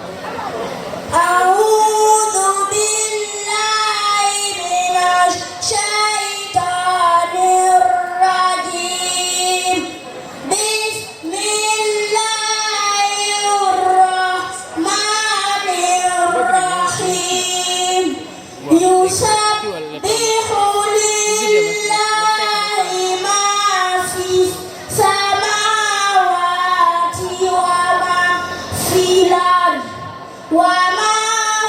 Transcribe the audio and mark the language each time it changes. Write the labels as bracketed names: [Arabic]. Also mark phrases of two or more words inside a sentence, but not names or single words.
[Arabic] أعوذ بالله من الشيطان الرجيم. بسم الله الرحمن الرحيم. يسبح لله ما في السماوات وما في الأرض وما